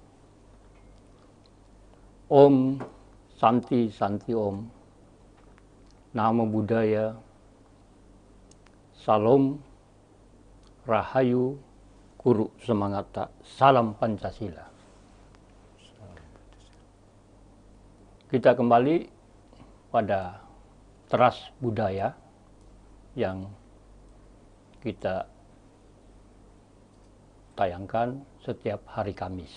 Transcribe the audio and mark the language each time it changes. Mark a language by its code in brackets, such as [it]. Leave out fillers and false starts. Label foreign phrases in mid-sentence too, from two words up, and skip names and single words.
[sa] Om Santi Santi Om. [pi] Namo Buddhaya. [id] Salam Rahayu Guru Semangata. Salam Pancasila. Kita kembali pada teras budaya yang kita tayangkan setiap hari Kamis.